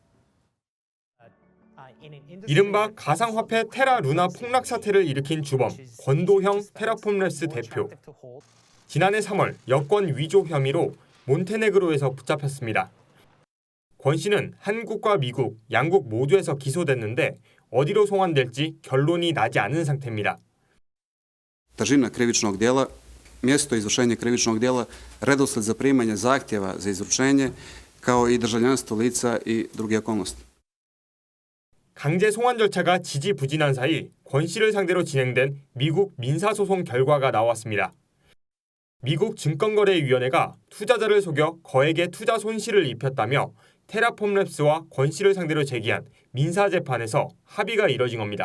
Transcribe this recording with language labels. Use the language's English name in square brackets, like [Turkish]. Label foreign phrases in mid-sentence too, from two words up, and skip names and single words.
[Korean] 이른바 가상화폐 테라 루나 폭락 사태를 일으킨 주범 권도형 테라폼랩스 대표. 지난해 3월 여권 위조 혐의로 몬테네그로에서 붙잡혔습니다. 권 씨는 한국과 미국, 양국 모두에서 기소됐는데 어디로 송환될지 결론이 나지 않은 상태입니다. [Serbian] Težina krivičnog djela, mjesto izvršenja krivičnog djela, redosled zaprimanja zahtjeva za izručenje, kao i državljanstvo lica i druge okolnosti. [Korean] 강제 송환 절차가 지지부진한 사이 권 씨를 상대로 진행된 미국 민사소송 결과가 나왔습니다. 미국 증권거래위원회가 투자자를 속여 거액의 투자 손실을 입혔다며 테라폼랩스와 권 씨를 상대로 제기한 민사재판에서 합의가 이뤄진 겁니다.